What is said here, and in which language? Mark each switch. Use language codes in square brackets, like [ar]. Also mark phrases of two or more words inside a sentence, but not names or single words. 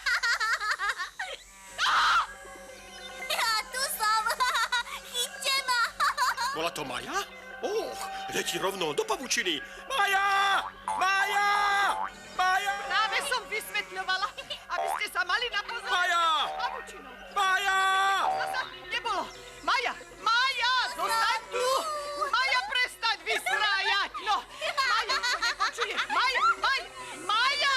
[sk] Ja tu som. Chyťte ma. Bola to Maja? Letí rovno do pavučiny. Maja! Maja! Maja! Práve som vysvetľovala, aby ste sa mali na pozor. Maja! Pavučinou. Maja! Zasa nebolo. Maja! Maja! Zostaň tu! Maja, prestaň vysrájať! No! Maja, to nepočuje! Maja! Maja! Maja!